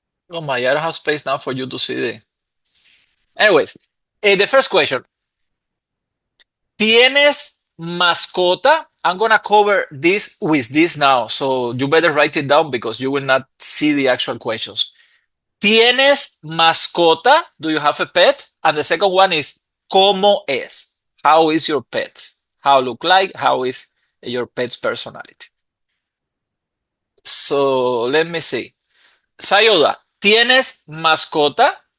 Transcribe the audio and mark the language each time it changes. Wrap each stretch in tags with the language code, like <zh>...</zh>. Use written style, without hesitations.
<en>Oh my, I don't have space now for you to see the. Anyways, the first question. ¿Tienes mascota? I'm gonna cover this with this now, so you better write it down because you will not see the actual questions. ¿Tienes mascota? Do you have a pet? And the second one is ¿cómo es? How is your pet? How look like? How is your pet's personality? So let me see.</en> <es>Sayoda, ¿tienes mascota?</es>